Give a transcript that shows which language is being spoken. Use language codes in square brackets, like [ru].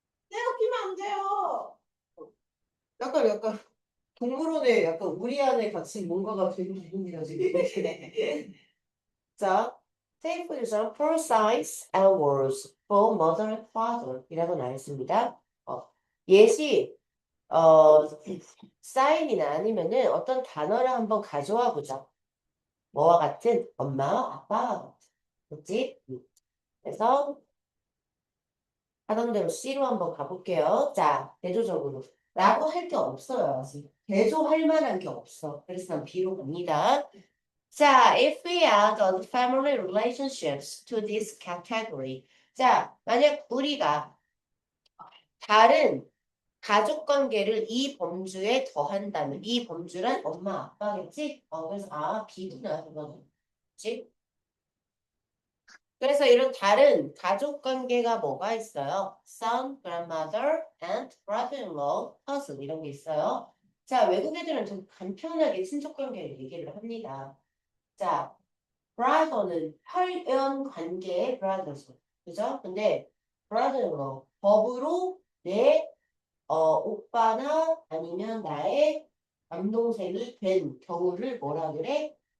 [ko] 내가 피면 안 돼요. 약간 동물원에 약간 우리 안에 같이 뭔가가 되는 기분이라 지금. [en] 자, take for example, for signs and words for mother and father [ko] 이라고 나와 있습니다. 예시, 사인이나 아니면은 어떤 단어를 한번 가져와 보자. 뭐와 같은 엄마, 아빠, 그렇지? 그래서 하던 대로 C로 한번 가볼게요. 자, 대조적으로. 라고 할 게 없어요. 지금. 대조할 만한 게 없어. 그래서 난 B로 갑니다. [en] 자, if we add on family relationships to this category. [ko] 자, 만약 우리가 다른 가족 관계를 이 범주에 더한다면 이 범주란 엄마, 아빠겠지? 그래서 B구나, 그거는. 그치? 그래서 이런 다른 가족 관계가 뭐가 있어요? [en] son, grandmother, aunt, brother-in-law, cousin [ko] 이런 게 있어요. 자, 외국 애들은 좀 간편하게 친족 관계를 얘기를 합니다. 자, brother는 혈연 관계의 brothers. 그죠? 근데 brother-in-law, 법으로 내 오빠나 아니면 나의 남동생이 된 경우를 뭐라 그래?